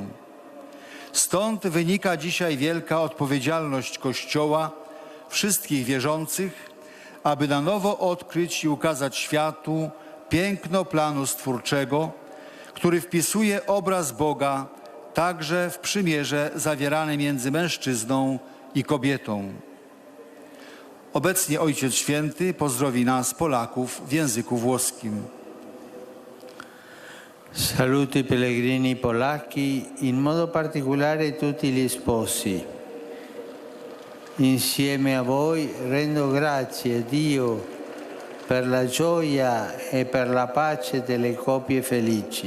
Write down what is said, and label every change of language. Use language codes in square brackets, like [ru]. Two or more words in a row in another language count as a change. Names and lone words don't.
[pl] Stąd wynika dzisiaj wielka odpowiedzialność Kościoła, wszystkich wierzących, aby na nowo odkryć i ukazać światu piękno planu stwórczego, który wpisuje obraz Boga także w przymierze zawierane między mężczyzną i kobietą. Obecnie Ojciec Święty pozdrowi nas, Polaków, w języku włoskim. [it] Saluto i pellegrini polacchi, in modo particolare tutti gli sposi. Insieme a voi rendo grazie a Dio per la gioia e per la pace delle coppie felici.